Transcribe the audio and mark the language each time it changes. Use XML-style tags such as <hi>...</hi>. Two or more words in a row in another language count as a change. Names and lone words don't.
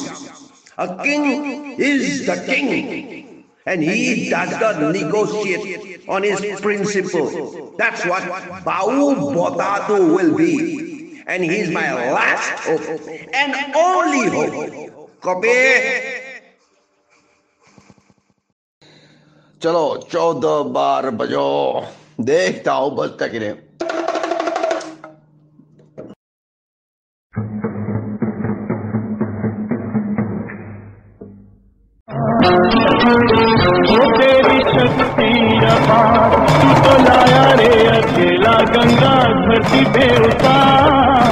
<en>A king is the king, and he does not negotiate on his principle. That's what Bau Botatu will be, and he's my last hope and only hope. Copy?</en> <hi>चलो 14 बार बजो, देखता हूं बजता कि नहीं। तेरी शक्ति अपार, तू तो लाया रे अकेला गंगा धरती पे उतार।</hi>